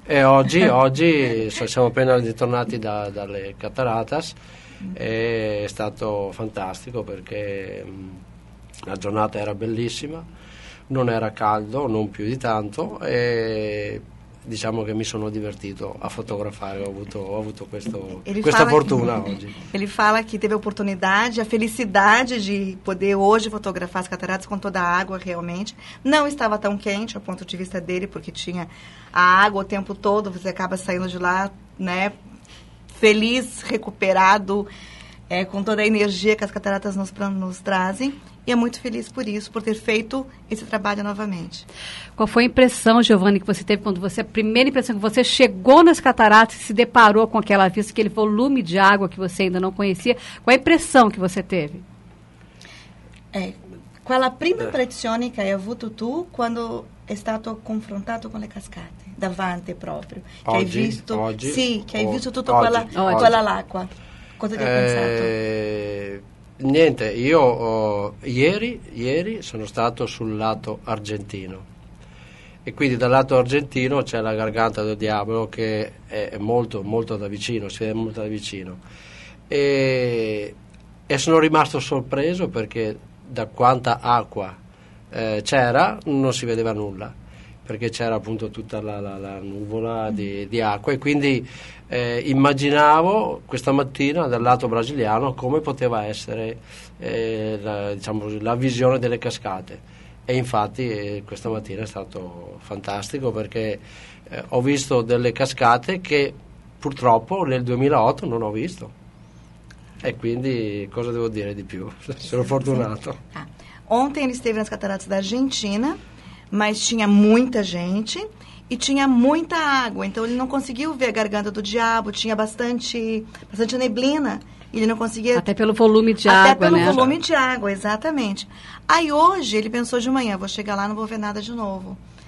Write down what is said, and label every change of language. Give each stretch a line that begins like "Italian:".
Italian: E oggi siamo appena ritornati dalle Cataratas, e è stato fantastico perché la giornata era bellissima, non era caldo, non più di tanto, e diciamo che mi sono divertito a fotografare, ho avuto questa fortuna oggi.
Portuguese: Ele fala que teve a oportunidade, a felicidade de poder hoje fotografar as cataratas com toda a água, realmente. Não estava tão quente, a ponto de vista dele, porque tinha a água o tempo todo, você acaba saindo de lá, né, feliz, recuperado, com toda a energia que as cataratas nos trazem. E é muito feliz por isso, por ter feito esse trabalho novamente. Qual foi a impressão, Giovanni, que você teve a primeira impressão que você chegou nas cataratas e se deparou com aquela vista, aquele volume de água que você ainda não conhecia? Qual a impressão que você teve? Qual a primeira impressão que
Italian: hai avuto tu quando è stato confrontato con le cascate, davanti proprio? Oggi, che hai visto, oggi? Sì, che hai visto tutta quella, oggi, quella oggi. L'acqua. Cosa ti hai pensato? Niente, io ieri sono stato sul lato argentino e quindi dal lato argentino c'è la Garganta del Diavolo che è molto molto da vicino, si vede molto da vicino e sono rimasto sorpreso perché da quanta acqua c'era non si vedeva nulla, perché c'era appunto tutta la nuvola di acqua, e quindi immaginavo questa mattina dal lato brasiliano come poteva essere la visione delle cascate. E infatti questa mattina è stato fantastico, perché ho visto delle cascate che purtroppo nel 2008 non ho visto. E quindi cosa devo dire di più? Sono fortunato.
Portuguese: Ontem ele esteve nas cataratas da Argentina, mas tinha muita gente e tinha muita água. Então ele não conseguiu ver a Garganta do Diabo, tinha bastante neblina. Ele não conseguia... Até pelo volume de água, né? Até pelo volume de água, exatamente. Aí hoje ele pensou de manhã, vou chegar lá, não vou ver nada de novo.